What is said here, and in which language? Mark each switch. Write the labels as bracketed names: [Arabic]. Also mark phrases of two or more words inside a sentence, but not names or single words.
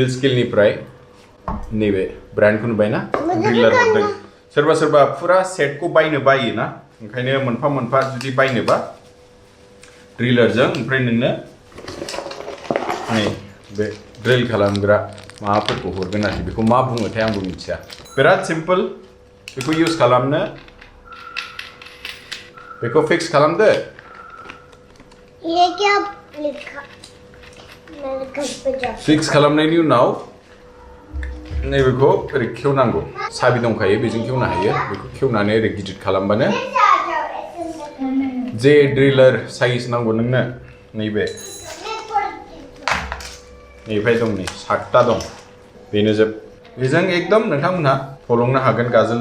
[Bodo] स्किलनिफ्राय नैबे ब्रान्डखौ नुबायना ड्रिलार हरदों सोरबा सोरबा फुरा सेटखौ बायनो बायोना ओंखायनो मोनफा मोनफा जुदि बायनोबा ड्रिलारजों ओमफ्राय नोंनो नै बे ड्रिल खालामग्रा माबाफोरखौ हरगोन आरोखि बेखौ मा बुङोथाय आंबो मिथिया बिराद सिम्पोल बेखौ इउज खालामनो बेखौ फिक्स खालामदो [Hindi] ये क्या लिखा मेरे घर पे जा [Bodo] फिक्स खालामनायनि उनाव नैबेखौ ओरै खेवनांगौ साबि दंखायो बेजों खेवनो हायो बेखौ खेवनानै ओरै गिदिर खालामबानो जे ड्रिलार साइज नांगौ नोंनो नैबे नैबे दं नै 7टा दं बेनो जोब बेजों एकदम नोंथांमोनहा फलंनो हागोन गाजोल